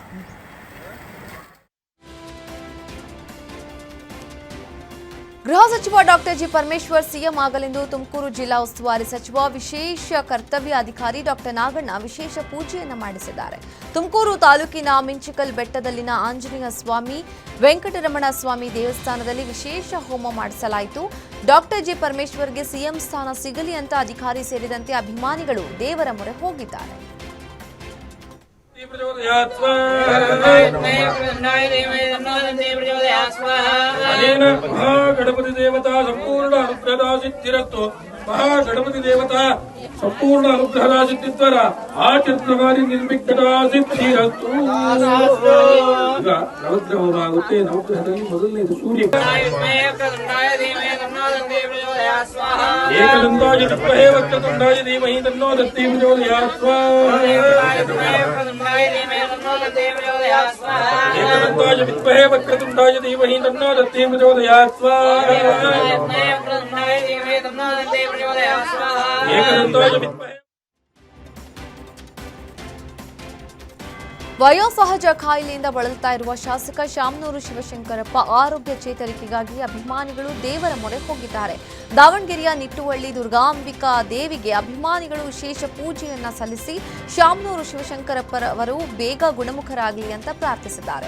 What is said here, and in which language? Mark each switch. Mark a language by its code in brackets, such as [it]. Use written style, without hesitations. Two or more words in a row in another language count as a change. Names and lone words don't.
[kn] ಗೃಹ ಸಚಿವ ಡಾಕ್ಟರ್ ಜಿ ಪರಮೇಶ್ವರ್ ಸಿಎಂ ಆಗಲೆಂದು ತುಮಕೂರು ಜಿಲ್ಲಾ ಉಸ್ತುವಾರಿ ಸಚಿವ ವಿಶೇಷ ಕರ್ತವ್ಯ ಅಧಿಕಾರಿ ಡಾಕ್ಟರ್ ನಾಗಣ್ಣ ವಿಶೇಷ ಪೂಜೆಯನ್ನು ಮಾಡಿಸಿದ್ದಾರೆ. ತುಮಕೂರು ತಾಲೂಕಿನ ಮಿಂಚಿಕಲ್ ಬೆಟ್ಟದಲ್ಲಿನ ಆಂಜನೇಯ ಸ್ವಾಮಿ, ವೆಂಕಟರಮಣ ಸ್ವಾಮಿ ದೇವಸ್ಥಾನದಲ್ಲಿ ವಿಶೇಷ ಹೋಮ ಮಾಡಿಸಲಾಯಿತು. ಡಾಕ್ಟರ್ ಜಿ ಪರಮೇಶ್ವರ್ಗೆ ಸಿಎಂ ಸ್ಥಾನ ಸಿಗಲಿ ಅಂತ ಅಧಿಕಾರಿ ಸೇರಿದಂತೆ ಅಭಿಮಾನಿಗಳು ದೇವರ ಮೊರೆ ಹೋಗಿದ್ದಾರೆ. [sa] महागणपति देवता संपूर्ण अनुग्रह सिद्धिरस्तु महागणपति देवता संपूर्ण अनुग्रह सिद्धिद्वार आचरणवारी निर्विघ्नता सिद्धिरस्तु. [kn] ಈಗ ನವಗ್ರಹ ಹೋಮ ಆಗುತ್ತೆ. ನವಗ್ರಹದಲ್ಲಿ ಮೊದಲನೇದು ಸೂರ್ಯ. [sa] ಏಕದಂತಾಯ ವಿದ್ಮಹೇ ವಕ್ರತುಂಡಾಯ ಧೀಮಹಿ ತನ್ನೋ ದತ್ತಿ ಪ್ರಚೋದಯಾತ್. ಏಕದಂತಾಯ ವಿದ್ಮಹೇ ವಕ್ರತುಂಡಾಯ ಧೀಮಹಿ ತನ್ನೋ ದತ್ತಿ ಪ್ರಚೋದಯಾತ್. ಏಕದಂತಾಯ ವಿದ್ಮಹೇ [kn] ವಯೋಸಹಜ ಕಾಯಿಲೆಯಿಂದ ಬಳಲುತ್ತಾ ಇರುವ ಶಾಸಕ ಶಾಮನೂರು ಶಿವಶಂಕರಪ್ಪ ಆರೋಗ್ಯ ಚೇತರಿಕೆಗಾಗಿ ಅಭಿಮಾನಿಗಳು ದೇವರ ಮೊರೆ ಹೋಗಿದ್ದಾರೆ. ದಾವಣಗೆರೆಯ ನಿಟ್ಟುವಳ್ಳಿ ದುರ್ಗಾಂಬಿಕಾ ದೇವಿಗೆ ಅಭಿಮಾನಿಗಳು ವಿಶೇಷ ಪೂಜೆಯನ್ನ ಸಲ್ಲಿಸಿ ಶಾಮನೂರು ಶಿವಶಂಕರಪ್ಪರವರು ಬೇಗ ಗುಣಮುಖರಾಗಲಿ ಅಂತ ಪ್ರಾರ್ಥಿಸಿದ್ದಾರೆ.